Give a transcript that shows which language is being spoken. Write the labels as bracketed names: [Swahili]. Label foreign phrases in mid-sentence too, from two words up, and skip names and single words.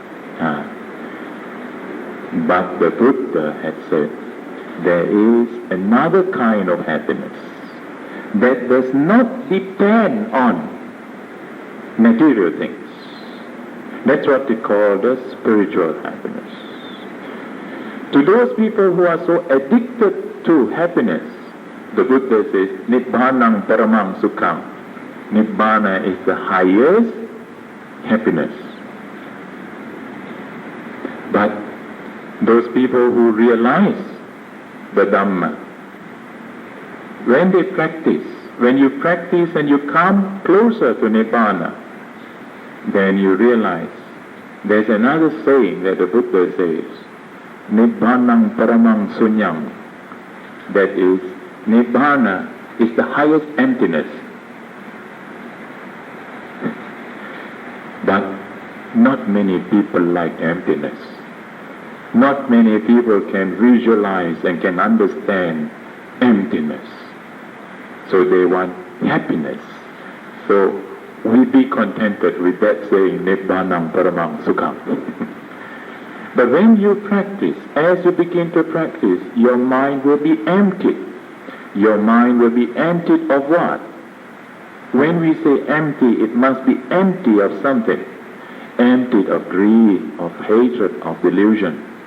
[English] But the Buddha had said, there is another kind of happiness that does not depend on material things. That's what they call the spiritual happiness. To those people who are so addicted to happiness, the Buddha says, [Pali] Nibbānang paramam sukham. [English] Nibbana is the highest happiness. But those people who realize the Dhamma, when you practice and you come closer to Nibbana, then you realize there's another saying that the Buddha says, [Pali] Nibbānang paramang sunyam. [English] That is, Nibbāna is the highest emptiness. But not many people like emptiness. Not many people can visualize and can understand emptiness. So they want happiness. So we be contented with that saying, [Pali] Nibbānam paramang sukham. [English] But when you practice, as you begin to practice, your mind will be emptied. Your mind will be emptied of what? When we say empty, it must be empty of something. Emptied of greed, of hatred, of delusion.